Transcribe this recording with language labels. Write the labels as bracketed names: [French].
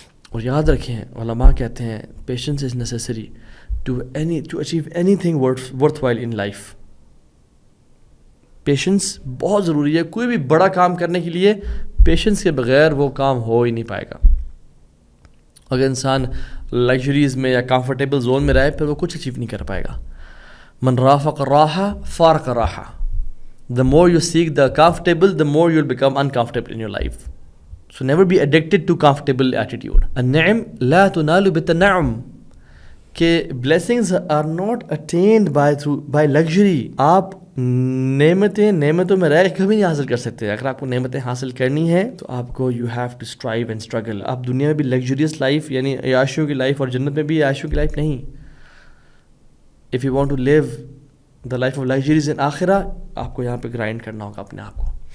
[Urdu] اور یاد رکھیں علماء کہتے ہیں [English] Patience is necessary to achieve anything worthwhile in life. [Urdu] Patience بہت ضروری ہے. کوئی بھی بڑا کام کرنے کے لیے پیشنس کے بغیر وہ کام ہو ہی نہیں پائے گا. اگر انسان لگژریز میں یا کمفرٹیبل زون میں رہے پھر وہ کچھ اچیو نہیں کر پائے گا. [Arabic] من رافق راحہ فارق راحہ. [English] The more you seek the comfortable, the more you'll become uncomfortable in your life. So never be addicted to comfortable attitude. [Arabic] النعم لا تنال بالتنعم. [English] کہ blessings are not attained by luxury. [Urdu] آپ نعمتوں میں رہ کبھی نہیں حاصل کر سکتے. اگر آپ کو نعمتیں حاصل کرنی ہے تو آپ کو [English] you have to strive and struggle. [Urdu] آپ دنیا میں بھی luxurious life یعنی عیاشیوں کی لائف اور جنت میں بھی عیاشیوں کی لائف نہیں. [English] If you want to live the life of luxuries in آخرہ [Urdu] آپ کو یہاں پہ گرائنڈ کرنا ہوگا اپنے آپ کو.